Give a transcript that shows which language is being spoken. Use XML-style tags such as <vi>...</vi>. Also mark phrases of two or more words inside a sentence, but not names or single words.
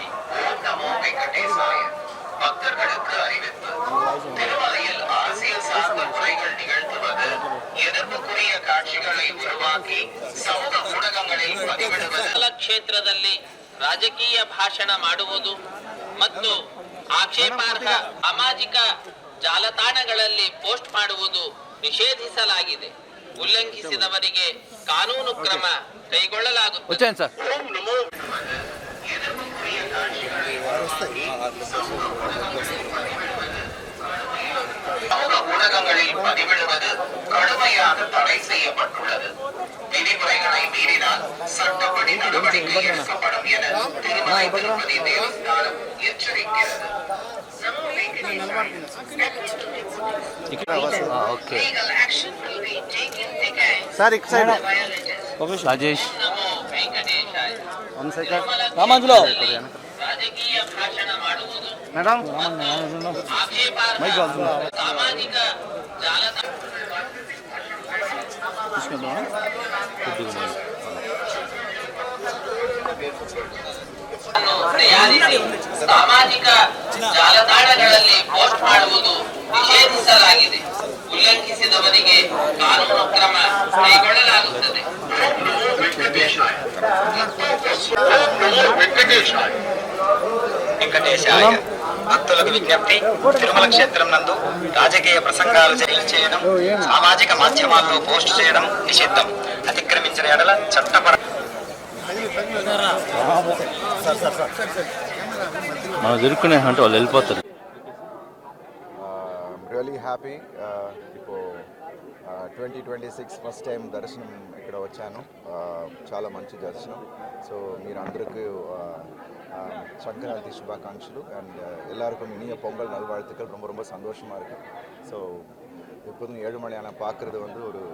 <te>నమో వెంకటేశాయ.</te> <ta>பக்தர்களுக்கு அறிவிப்பு. திருமலையில் அரசியல் சார்ந்த முறைகள் நிகழ்த்துவது, எதிர்ப்புக்குரிய காட்சிகளை உருவாக்கி சமூக ஊடகங்களில் பதிவிடுவது,</ta> <kn>ಕ್ಷೇತ್ರದಲ್ಲಿ ರಾಜಕೀಯ ಭಾಷಣ ಮಾಡುವುದು ಮತ್ತು ಆಕ್ಷೇಪಾರ್ಹ ಸಾಮಾಜಿಕ ಜಾಲತಾಣಗಳಲ್ಲಿ ಪೋಸ್ಟ್ ಮಾಡುವುದು ನಿಷೇಧಿಸಲಾಗಿದೆ. ಉಲ್ಲಂಘಿಸಿದವರಿಗೆ ಕಾನೂನು ಕ್ರಮ ಕೈಗೊಳ್ಳಲಾಗುತ್ತದೆ.</kn> <ta>சமூக ஊடகங்களில் பதிவிடுவது கடுமையாக தடை செய்யப்பட்டுள்ளது. விதிமுறைகளை மீறினால் சட்டப்படி நடவடிக்கை எடுக்கப்படும் என திருமலை திருப்பதி தேவஸ்தானம் எச்சரிக்கிறது.</ta> <kn>ರಾಜಕೀಯ ಭಾಷಣ ಮಾಡುವುದು సామాజిక ಸಾಮಾಜಿಕ ಜಾಲತಾಣಗಳಲ್ಲಿ ಪೋಸ್ಟ್ ಮಾಡುವುದು ನಿಷೇಧಿಸಲಾಗಿದೆ. ಉಲ್ಲಂಘಿಸಿದವರಿಗೆ ಕಾನೂನು ಕ್ರಮ ಕೈಗೊಳ್ಳಲಾಗುತ್ತದೆ.</kn> <te>వెంకటేశాయ భక్తులకు విజ్ఞప్తి. తిరుమల క్షేత్రం నందు రాజకీయ ప్రసంగాలు చేయడం, సామాజిక మాధ్యమాల్లో పోస్ట్ చేయడం నిషిద్ధం. అతిక్రమించిన ఎడల చట్టపర అంటే వాళ్ళు వెళ్ళిపోతారు.</te> <en>really happy.</en> <te>ఇప్పుడు 2026</te> <en>first time</en> <te>దర్శనం ఇక్కడ వచ్చాను. చాలా మంచి దర్శనం. ஸோ మీరు అందరికీ సంక్రాంతి శుభాకాంక్షలు அண்ட்</te> <ta>எல்லாருக்கும் இனிய பொங்கல் நல்வாழ்த்துக்கள். ரொம்ப ரொம்ப சந்தோஷமாக இருக்குது. ஸோ எப்போதும் 7 மணி ஆனால் பார்க்குறது ஒரு</ta>